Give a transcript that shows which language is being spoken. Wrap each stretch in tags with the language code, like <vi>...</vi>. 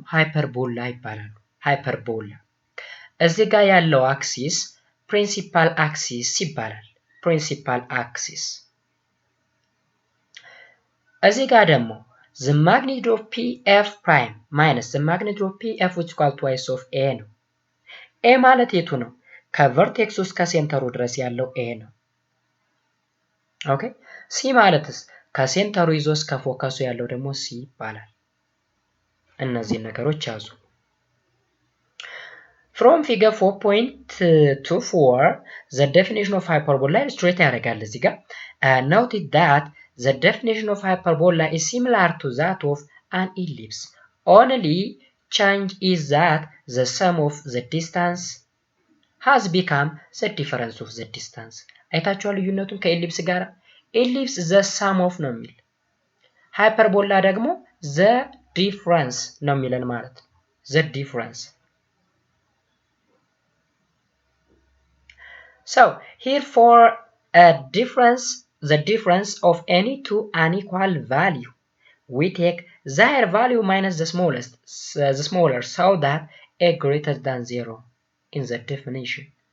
<am>ሃይፐርቦላ ይባላሉ። ሃይፐርቦላ። እዚህ ጋር ያለው አክሲስ ፕሪንሲፓል አክሲስ ይባላል። ፕሪንሲፓል አክሲስ። እዚህ ጋር ደግሞ</am> <en>the magnitude of pf prime minus the magnitude of pf which is equal to twice of a</en> <am>ነው። a ማለት የቱ ነው? ከቨርቴክስ ውስጥ ከሴንተሩ ድረስ ያለው a ነው።</am> <en>Okay, C</en> <am>ማለትስ ከሴንተሩ ይዞ እስከ ፎከሱ ያለው ደግሞ C ይባላል። እነዚህን ነገሮች ያዙ።</am> <en>From figure 4.24 the definition of hyperbola illustrate</en> <am>ያደርጋል እዚህ ጋር</am> <en>note that the definition of hyperbola is similar to that of an ellipse. Only change is that the sum of the distance has become the difference of the distance.</en> <am>አይታችኋል ልዩነቱን ከኤሊፕስ ጋር? ኤሊፕስ</am> <en>the sum of</en> <am>ነው የሚል፣ ሃይፐርቦላ ደግሞ</am> <en>the difference</en> <am>ነው የሚለን ማለት ነው። the difference.</am> <en>So here for a difference, the difference of any two unequal value, we take their value minus the smaller so that a greater than 0 in the definition.</en>